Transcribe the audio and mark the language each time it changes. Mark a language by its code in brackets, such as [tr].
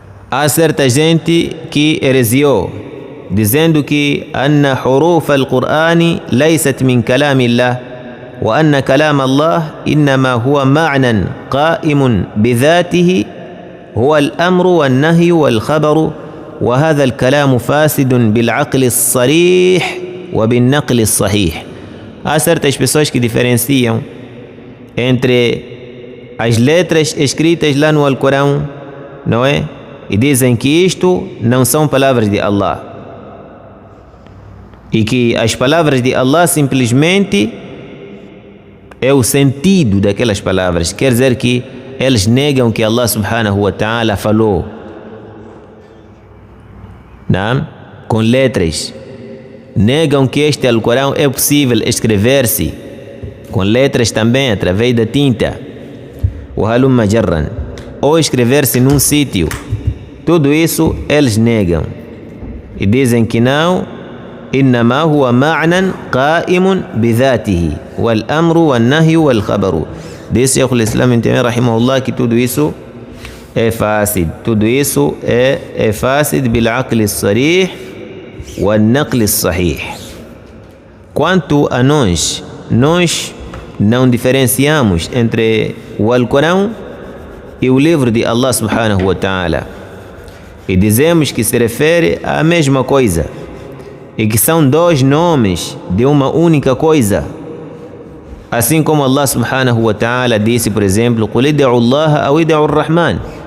[pt] Há certa gente que heresiou, dizendo que [ar] أن حروف القرآن ليست من كلام الله وأن كلام الله إنما هو معنى قائم بذاته هو الأمر والنهي والخبر وهذا الكلام فاسد بالعقل الصريح وبالنقل الصحيح. [pt] Há certas pessoas que diferenciam entre as letras escritas lá no Alcorão, não é? E dizem que isto não são palavras de Allah. E que as palavras de Allah simplesmente é o sentido daquelas palavras. Quer dizer que eles negam que Allah subhanahu wa ta'ala falou, não? Com letras. Negam que este Alcorão é possível escrever-se com letras também através da tinta, o halumma jarran, ou escrever-se num sítio. Tudo isso eles negam e dizem que não. [ar] إنما هو معنى قائم بذاته والأمر والنهي والخبر. [pt] Diz Sheikh al-Islam Ibn Taymiyyah rahimahullah que tudo isso é fácil. Tudo isso é fácil [ar] بالعقل الصريح والنقل الصحيح. [pt] Quanto a nós não diferenciamos entre o Alcorão e o livro de Allah subhanahu wa ta'ala e dizemos que se refere à mesma coisa e que são dois nomes de uma única coisa, assim como Allah subhanahu wa ta'ala disse, por exemplo, [ar] قُلِ ادْعُوا اللَّهَ أَوْ ادْعُوا الرَّحْمَنَ.